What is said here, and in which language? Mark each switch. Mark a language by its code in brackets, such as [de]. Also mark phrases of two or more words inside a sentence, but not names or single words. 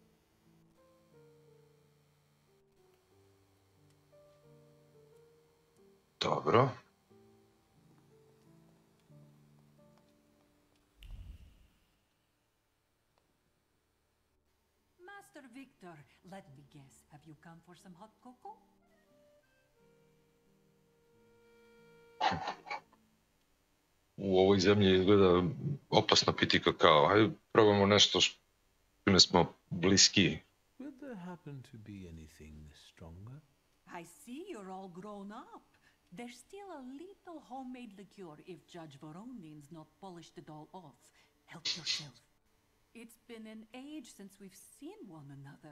[sr] Dobro. [en] Master Victor, let me guess. Have you come for some hot cocoa? [sr] U ovoj zemlji izgleda opasno piti kakao. Hajde probamo nešto čime smo bliskiji. [en] Would there happen to be anything stronger? I see you're all grown up. There's still a little homemade liqueur if Judge Voronin's not polished it all off. Help yourself. It's been an age since we've seen one another.